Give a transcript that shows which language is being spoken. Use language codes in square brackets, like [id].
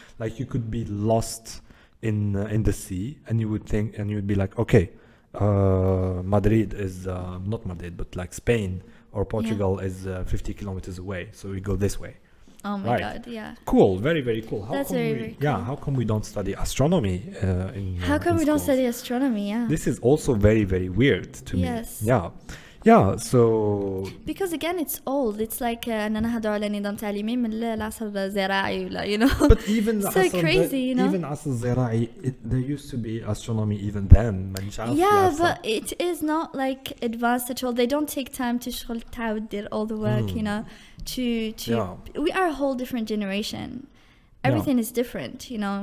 [en] Like you could be lost in the sea, and you would be like, okay, Madrid is not Madrid, but like Spain or Portugal is 50 kilometers away, so we go this way. Oh my god, yeah. Cool, very, very cool. That's very cool. Yeah, how come we don't study astronomy How come we don't study astronomy, yeah. This is also very, very weird to me. Yes. Yeah, so... Because again, it's old. It's like [ar] أنا هدور على نظام تعليمي من العصر الزراعي, [en] you know. But even so crazy, you know. Even [ar] عصر الزراعي, [en] there used to be astronomy even then. Yeah, but it is not like advanced at all. They don't take time to [ar] تعود [en] all the work, you know. We are a whole different generation. Everything is different, you know.